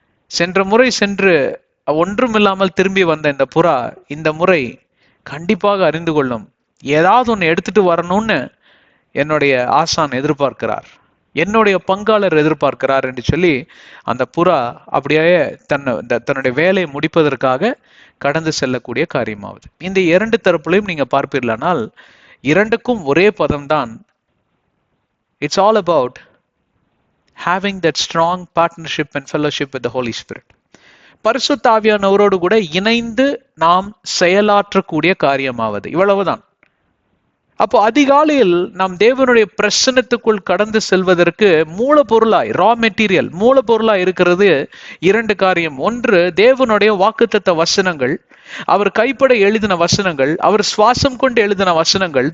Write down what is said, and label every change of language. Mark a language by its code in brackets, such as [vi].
[ta] சென்ற முறை சென்று ஒன்றுமில்லாமல் திரும்பி வந்த இந்த புறா இந்த முறை கண்டிப்பாக அறிந்து கொள்ளும், ஏதாவது ஒன்று எடுத்துட்டு வரணும்னு என்னுடைய ஆசான் எதிர்பார்க்கிறார், என்னுடைய பங்காளர் எதிர்பார்க்கிறார் என்று சொல்லி அந்த புறா அப்படியே தன்னுடைய வேலையை முடிப்பதற்காக கடந்து செல்லக்கூடிய காரியமாவது. இந்த 2 தரப்புலையும் நீங்க பார்ப்பீர்களானால் இரண்டுக்கும் ஒரே பதம்தான். [en] It's all about having that strong partnership and fellowship with the Holy Spirit. [ta] பரிசுத்த ஆவியானவரோடு கூட இணைந்து நாம் செயலாற்றக்கூடிய காரியமாவது, இவ்வளவுதான். அப்போ அதிகாலையில் நாம் தேவனுடைய பிரசன்னத்துக்குள் கடந்து செல்வதற்கு மூலப்பொருளாய், ரா மெட்டீரியல் மூலப்பொருளாய் இருக்கிறது 2 காரியம். ஒன்று, தேவனுடைய வாக்குத்தத்த வசனங்கள், அவர் கைப்பட எழுதின வசனங்கள், அவர் சுவாசம் கொண்டு எழுதின வசனங்கள்.